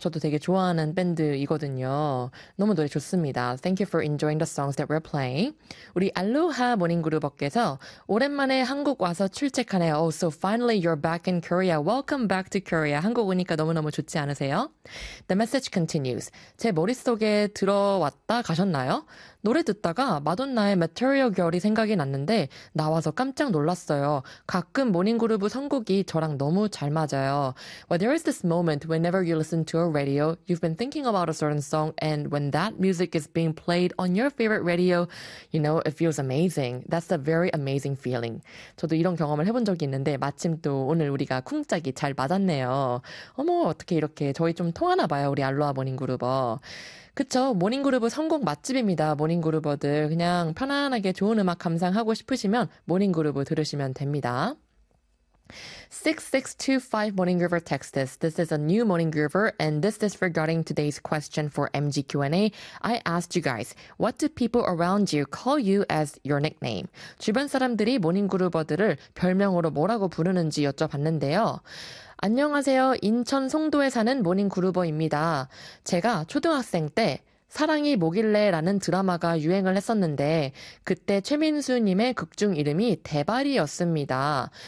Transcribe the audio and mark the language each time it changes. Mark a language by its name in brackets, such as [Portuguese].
[Korean] 저도 되게 좋아하는 밴드이거든요. 너무 노래 좋습니다. [English] Thank you for enjoying the songs that we're playing. [Korean] 우리 알로하 모닝 그룹업께서 오랜만에 한국 와서 출첵하네요. [English] Oh, so finally you're back in Korea. Welcome back to Korea. [Korean] 한국 오니까 너무너무 좋지 않으세요? [English] The message continues. [Korean] 제 머릿속에 들어왔다 가셨나요? 노래 듣다가 마돈나의 Material 결이 생각이 났는데 나와서 깜짝 놀랐어요. 가끔 모닝그룹 선곡이 저랑 너무 잘 맞아요. [English] Well, there is this moment whenever you listen to a radio, you've been thinking about a certain song, and when that music is being played on your favorite radio, you know, it feels amazing. That's a very amazing feeling. [Korean] 저도 이런 경험을 해본 적이 있는데 마침 또 오늘 우리가 쿵짝이 잘 맞았네요. 어머, 어떻게 이렇게 저희 좀 통하나 봐요, 우리 알로하 모닝그룹어. 그쵸. 모닝그룹은 선곡 맛집입니다. 모닝그룹어들. 그냥 편안하게 좋은 음악 감상하고 싶으시면 모닝그룹을 들으시면 됩니다. [English] 6625 Morning Groover text us. This is a new Morning Groover, and this is regarding today's question for MG Q&A. I asked you guys, what do people around you call you as your nickname? [Korean] 주변 사람들이 모닝 그루버들을 별명으로 뭐라고 부르는지 여쭤봤는데요. 안녕하세요. 인천 송도에 사는 모닝 그루버입니다. 제가 초등학생 때 사랑이 뭐길래라는 드라마가 유행을 했었는데 그때 최민수님의 극중 이름이 대발이었습니다.